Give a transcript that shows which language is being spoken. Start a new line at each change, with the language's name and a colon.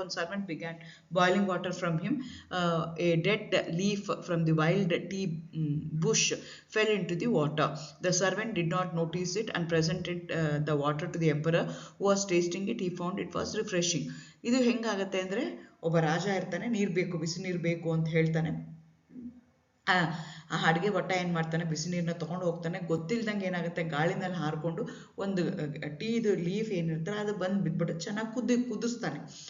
English: ಒಂದು servant began boiling water from him. A dead leaf from the wild tea bush fell into the water. The servant did not notice it and presented the water to the emperor, who was tasting it. He found it was refreshing.
Kannada: ಇದು ಹೆಂಗಾಗತ್ತೆ ಅಂದರೆ, ಒಬ್ಬ ರಾಜ ಇರ್ತಾನೆ, ನೀರು ಬೇಕು, ಬಿಸಿ ನೀರು ಬೇಕು ಅಂತ ಹೇಳ್ತಾನೆ. ಆ ಅಡುಗೆ ಭಟ್ಟ ಏನು ಮಾಡ್ತಾನೆ, ಬಿಸಿ ನೀರನ್ನ ತೊಗೊಂಡು ಹೋಗ್ತಾನೆ. ಗೊತ್ತಿಲ್ದಂಗೆ ಏನಾಗುತ್ತೆ, ಗಾಳಿನಲ್ಲಿ ಹಾರಿಕೊಂಡು ಒಂದು ಟೀದು ಲೀಫ್ ಏನಿರ್ತಾರೆ ಅದು ಬಂದು ಬಿದ್ಬಿಟ್ಟು ಚೆನ್ನಾಗಿ ಕುದಿಸ್ತಾನೆ.